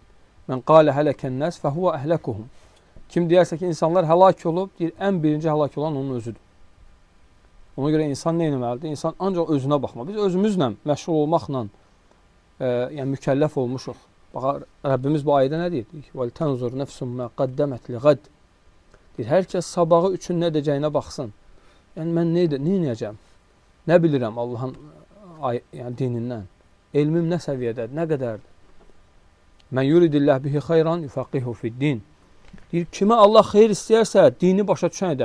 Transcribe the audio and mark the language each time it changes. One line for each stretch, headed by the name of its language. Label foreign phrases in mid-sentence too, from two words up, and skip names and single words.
Arabic: من قال هلك الناس فهو أهلكهم.
Azerbaijani: Kim deyərsə ki, insanlar həlak olub, deyir, ən birinci həlak olan onun özüdür. Ona görə insan nə etməlidir? İnsan ancaq özünə baxmalı. Biz özümüzlə məşğul olmaqla yəni mükəlləf olmuşuq. Bax, Rəbbimiz bu ayədə nə deyir?
Arabic: وَلْتَنْظُرْ نَفْسٌ مَا قَدَّمَتْ لِغَدْ.
Azerbaijani: Deyir, hər kəs sabahı üçün nə edəcəyinə baxsın. Yəni, mən nə edəcəm? Nə bilirəm Allahın dinindən? Elmim nə səviyyədədir, nə qədərdir?
Arabic: من يرد الله به خيرا يفقهه في الدين.
Azerbaijani: Deyir, kimə Allah xeyir istəyərsə, dini başa düşən edər.